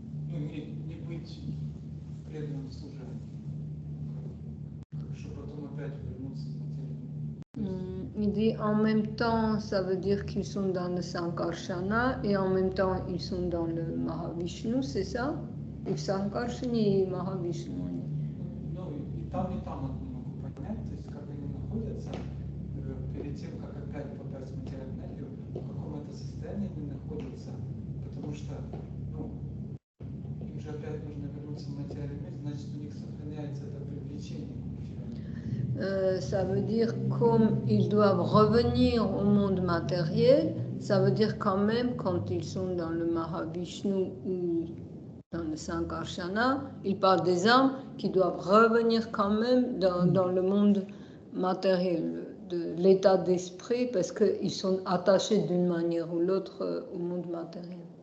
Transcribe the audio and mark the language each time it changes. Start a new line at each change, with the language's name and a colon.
Russian: Не быть в преданном служении, чтобы потом опять вернуться в материю.
French: Il dit en même temps, ça veut dire qu'ils sont dans le Sankarshana et en même temps ils sont dans le Mahavishnu, c'est ça?
Russian: И в Санкаршане, и в Махавишну. Ну, и там одно могу понять, то есть как они находятся, перед тем, как опять попасть в материальную энергию, в каком это состоянии они находятся, потому что, им же опять нужно вернуться в материальный мир, значит, у них сохраняется это привлечение к материальному.
French: Ça veut dire comme ils doivent revenir au monde matériel, ça veut dire quand même, quand ils sont dans le Mahavishnu ou dans le Sankarsana, ils parlent des âmes qui doivent revenir quand même dans le monde matériel, de l'état d'esprit, parce qu'ils sont attachés d'une manière ou l'autre au monde matériel.